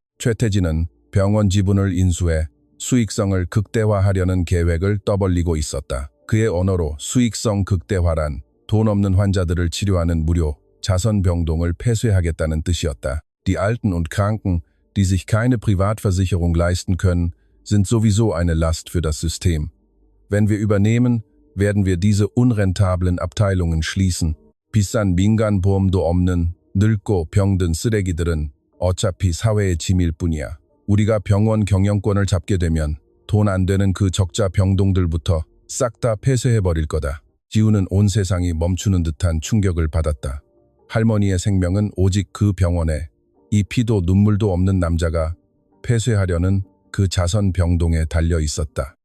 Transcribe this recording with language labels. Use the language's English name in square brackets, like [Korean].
[Korean] 최태진은 병원 지분을 인수해 수익성을 극대화하려는 계획을 떠벌리고 있었다. 그의 언어로 수익성 극대화란 돈 없는 환자들을 치료하는 무료 자선병동을 폐쇄하겠다는 뜻이었다. [German] Die Alten und Kranken, die sich keine Privatversicherung leisten können, sind sowieso eine Last für das System. Wenn wir übernehmen, werden wir diese unrentablen Abteilungen schließen. [Korean] 비싼 민간 보험도 없는 늙고 병든 쓰레기들은 어차피 사회의 짐일 뿐이야. 우리가 병원 경영권을 잡게 되면 돈 안 되는 그 적자 병동들부터 싹 다 폐쇄해버릴 거다. 지우는 온 세상이 멈추는 듯한 충격을 받았다. 할머니의 생명은 오직 그 병원에 이 피도 눈물도 없는 남자가 폐쇄하려는 그 자선 병동에 달려 있었다.